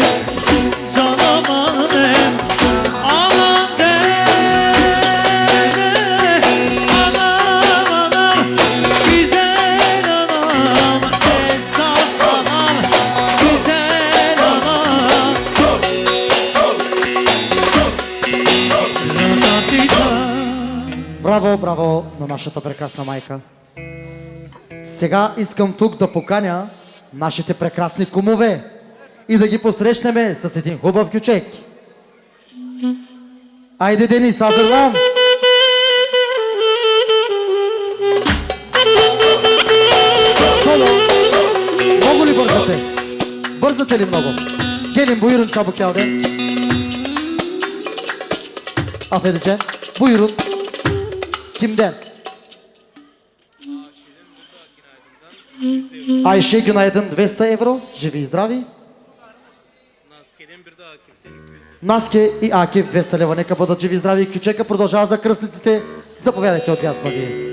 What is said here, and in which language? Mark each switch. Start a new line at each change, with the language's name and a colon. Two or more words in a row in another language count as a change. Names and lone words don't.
Turkish: Canım anam, aman deme, anam anam, güzel anam, esnaf anam, güzel anam.
Bulgarian: Браво, браво на нашата прекрасна майка. Сега искам тук да поканя нашите прекрасни кумове. и да ги посрещнем с един хубав кючек. Айде, Денис, Азербайджан! Соло! Много ли бързате? Бързате ли много?
Turkish: Gelin buyurun çabuk yavrum. Affedeceğim. Buyurun. Kimden? Ayşe günaydın 200 euro.
Bulgarian: Живи и здрави. Наске и Акив 200 лева. Нека бъдат живи и здрави. Кючека продължава за кръстниците. Заповядайте от ясно вие.